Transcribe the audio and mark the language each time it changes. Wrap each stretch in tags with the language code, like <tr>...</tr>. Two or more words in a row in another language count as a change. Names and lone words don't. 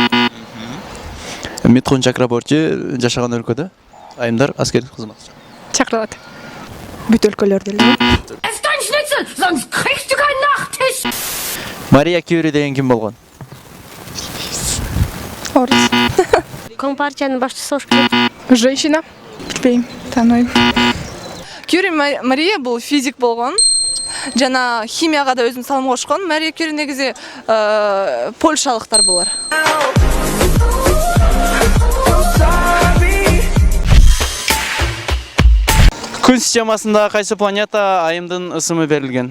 <ky>Митхун Чакраборти жашаган өлкөдө айымдар аскердик кызматка чакырылат. Бүт өлкөлөрдө эле. Мария Кюри деген ким болгон? Орус. Компартиянын башчысы болуш керек.</ky> <ru>Женщина.</ru> <kk>Білмеймін, танымаймын. Кюри Мария бұл физик болған. Жана химияға да өзін салым қошқан. Мария Кюри негізі польшалықтар болар.</kk> <ky>Күн системасында қайсы планета айымдың ысымы берілген?</ky>